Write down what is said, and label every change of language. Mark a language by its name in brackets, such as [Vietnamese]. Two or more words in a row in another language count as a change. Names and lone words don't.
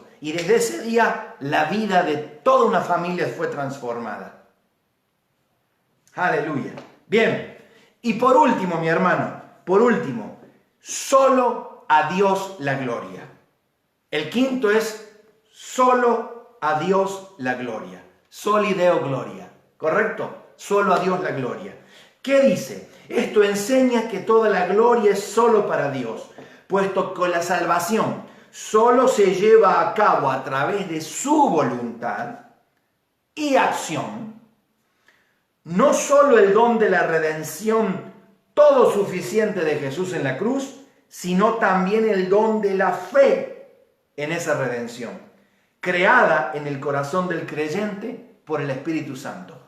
[Spanish] Y desde ese día la vida de toda una familia fue transformada. Aleluya. Bien, y por último, mi hermano, solo a Dios la gloria. El quinto es solo a Dios la gloria. [Latin] Soli Deo gloria. [Spanish] ¿Correcto? Solo a Dios la gloria. ¿Qué dice? Esto enseña que toda la gloria es solo para Dios, puesto que la salvación solo se lleva a cabo a través de su voluntad y acción. No solo el don de la redención todo suficiente de Jesús en la cruz, sino también el don de la fe en esa redención, creada en el corazón del creyente por el Espíritu Santo.